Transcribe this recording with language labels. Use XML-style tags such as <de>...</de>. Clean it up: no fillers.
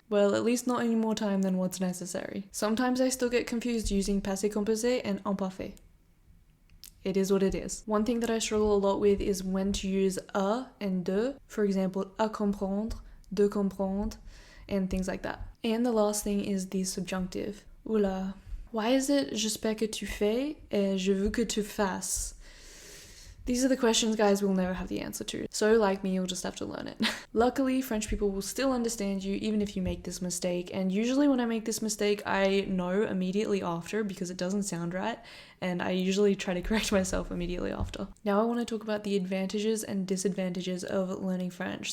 <en>Well, at least not any more time than what's necessary. Sometimes I still get confused using passé composé and imparfait. It is what it is. One thing that I struggle a lot with is when to use a and de. For example,</en> <fr>à comprendre, de comprendre,</fr> <en>and things like that. And the last thing is the subjunctive. Oula. Why is it</en> <fr>j'espère que tu fais et je veux que tu fasses?</fr> <en>These are the questions, guys, we'll never have the answer to. So like me, you'll just have to learn it. Luckily, French people will still understand you even if you make this mistake. And usually when I make this mistake, I know immediately after because it doesn't sound right. And I usually try to correct myself immediately after. Now I want to talk about the advantages and disadvantages of learning French.</en>